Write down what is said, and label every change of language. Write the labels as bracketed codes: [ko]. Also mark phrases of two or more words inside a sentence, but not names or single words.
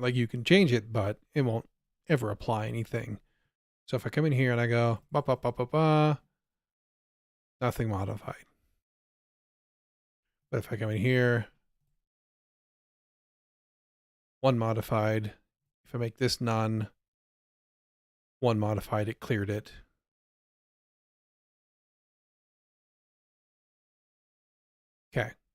[en] Like you can change it, but it won't ever apply anything. So if I come in here and I go ba ba ba ba ba, nothing modified. But if I come in here, one modified. If I make this none, one modified, it cleared it. Okay.